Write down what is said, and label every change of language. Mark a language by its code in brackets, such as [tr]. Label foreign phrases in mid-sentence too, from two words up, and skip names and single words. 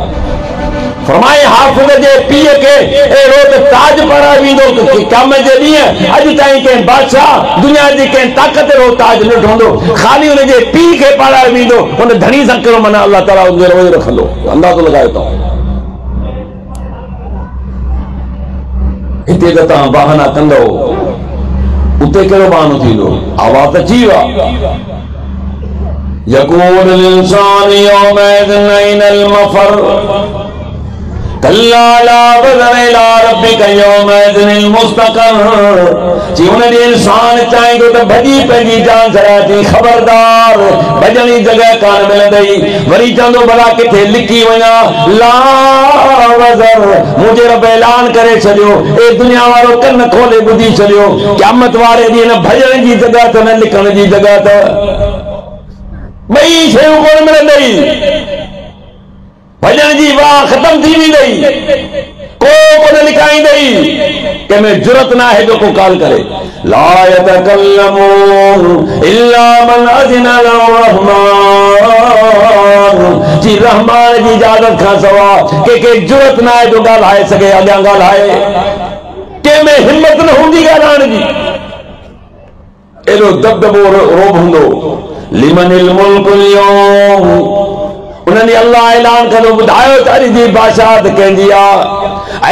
[sd] फरमाए हाफ़िज़ जे पीउ खे अहिड़ो त ताज पाराए वेंदो क़यामत जे ॾींहुं अॼु ताईं कंहिं बादशाह दुनिया जी कंहिं ताक़त अहिड़ो ताज न ठहंदो ख़ाली हुन जे पीउ खे पाराए वेंदो हुन धणी सां कहिड़ो माना अल्लाह ताला हुनजो रवैयो रखंदो अंदाज़ो लॻायो तव्हां। हिते त तव्हां बहाना कंदो उते कहिड़ो बहानो थींदो आवाज़ अची वियो आहे। [ar] يقول إنسان يومئذ أين المفر كلا لا وزر إلى ربك يومئذ المستقر. [sd] जी हुन ॾींहुं इंसान चाहींदो त भॼी पंहिंजी जान छॾाए ख़बरदार भॼण जी जॻह कान मिलंदई। वरी चवंदो भला किथे लिकी वञा [ar] لا وزر [sd] मुंहिंजे रब ऐलान करे छॾियो ए दुनिया वारो कन खोले ॿुधी छॾियो क़यामत वारे ॾींहुं न भॼण जी जॻह त न लिकण जी जॻह त ॿई शयूं कोन मिलंदई। भॼण जी वाह ख़तम थी वेंदई को कोन लिकाईंदई कंहिंमें जुरत न आहे जो को काल करे। [ar] لا يتكلمون إلا من أذن له رحمان [sd] जी रहमान जी इजाज़त खां सवा कंहिंखे जुरत न आहे जो ॻाल्हाए सघे अॻियां ॻाल्हाए कंहिंमें हिम्मत न हूंदी ॻाल्हाइण जी। एॾो दबदबो रोब हूंदो। [ar] لمن الملك اليوم [sd] उन्हनि अल्लाह ऐलान कंदो ॿुधायो त अॼु जी बादशाह कंहिंजी आहे।